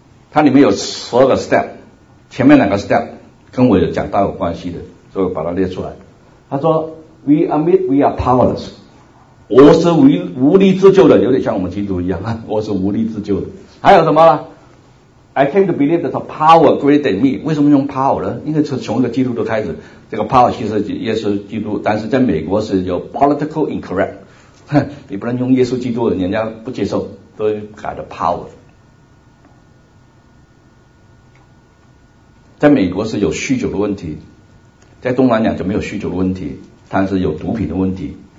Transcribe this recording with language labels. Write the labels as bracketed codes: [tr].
[zh] 它里面有12个 step， 前面两个 step 跟我有讲到有关系的，所以把它列出来。他说 ： [en] “We admit we are powerless， [zh] 我是无力自救的，有点像我们基督一样，我是无力自救的。还有什么呢？” [en] I came to believe that power greater than me。 [zh] 为什么用 power 呢？因为从一个基督徒开始，这个 power 其实耶稣基督，但是在美国是有 political incorrect， 你不能用耶稣基督，人家不接受，都改了 power。在美国是有酗酒的问题，在东南亚就没有酗酒的问题，但是有毒品的问题。